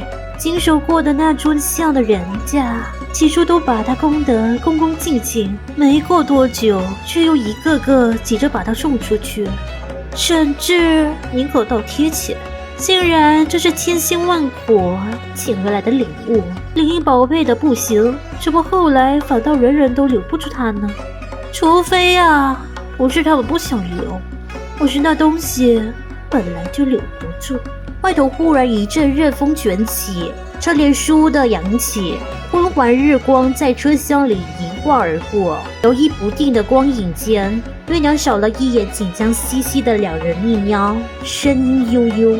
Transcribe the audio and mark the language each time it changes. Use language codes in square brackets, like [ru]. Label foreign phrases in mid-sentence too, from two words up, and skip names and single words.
[zh] 經手過的那尊像的人家，起初都把它供得恭恭敬敬，沒過多久，卻又一個個急着把它送出去，甚至領口倒貼起來。竟然這是千辛萬苦請回來的禮物，理應寶貝的不行，怎麼後來反倒人人都留不住它呢？除非啊，不是他們不想留，或是那東西本來就留不住。外頭忽然一陣熱風捲起，車簾倏地揚起，昏黃日光在車廂裡一晃而過，搖曳不定的光影間，月娘掃了一眼緊張兮兮的兩人一喵，聲音悠悠。